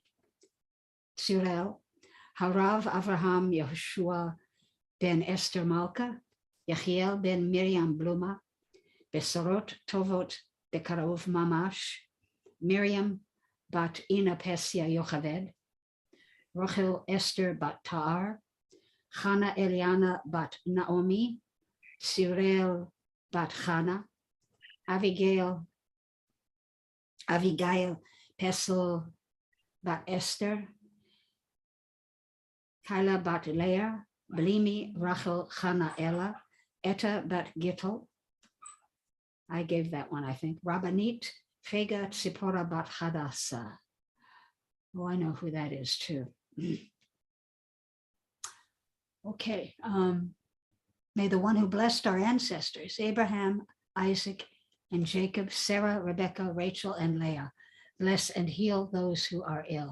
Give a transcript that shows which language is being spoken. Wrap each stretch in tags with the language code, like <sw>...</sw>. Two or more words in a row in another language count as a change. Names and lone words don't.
<en>Harav Avraham Yehoshua ben Esther Malka, Yechiel ben Miriam Bluma,</en> <he>בשורות טובות בקרוב ממש,</he> <en>Miriam bat Ina Pesia Yocheved, Rochel Esther bat Ta'ar, Chana Eliana bat Naomi, Cyril bat Chana, Abigail Pesel bat Esther, Kyla bat Leah, Blimi Rachel Chana Ella, Etta bat Gittel. I gave that one, I think. Rabbanit Fega Tzipora bat Hadassah. Oh, I know who that is too. Okay. May the one who blessed our ancestors, Abraham, Isaac, and Jacob, Sarah, Rebecca, Rachel, and Leah, bless and heal those who are ill.</en>